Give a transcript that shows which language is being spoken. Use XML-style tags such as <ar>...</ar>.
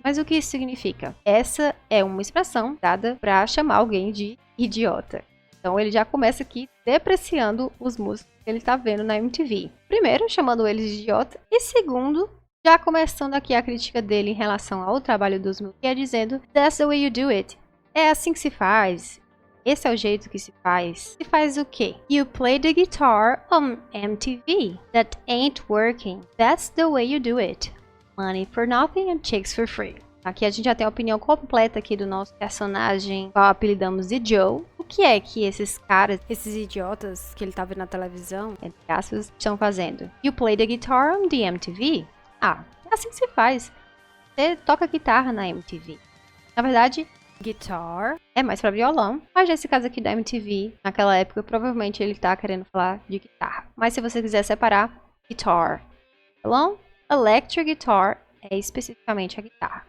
<pt>Mas o que isso significa? Essa é uma expressão dada pra chamar alguém de idiota. Então ele já começa aqui depreciando os músicos que ele tá vendo na MTV. Primeiro, chamando eles de idiota. E segundo, já começando aqui a crítica dele em relação ao trabalho dos músicos, que é dizendo:</pt> <en>That's the way you do it.</en> <pt>É assim que se faz. Esse é o jeito que se faz. Se faz o quê?</pt> <en>You play the guitar on MTV. That ain't working. That's the way you do it. Money for nothing and chicks for free.</en> <pt>Aqui a gente já tem a opinião completa aqui do nosso personagem, qual apelidamos de Joe. O que é que esses caras, esses idiotas que ele tá vendo na televisão, entre aspas, estão fazendo?</pt> <en>You play the guitar on the MTV.</en> <pt>Ah, é assim que se faz. Você toca guitarra na MTV. Na verdade, guitar é mais pra violão, mas nesse caso aqui da MTV, naquela época, provavelmente ele tá querendo falar de guitarra. Mas se você quiser separar, guitar, violão, electric guitar é especificamente a guitarra.</pt>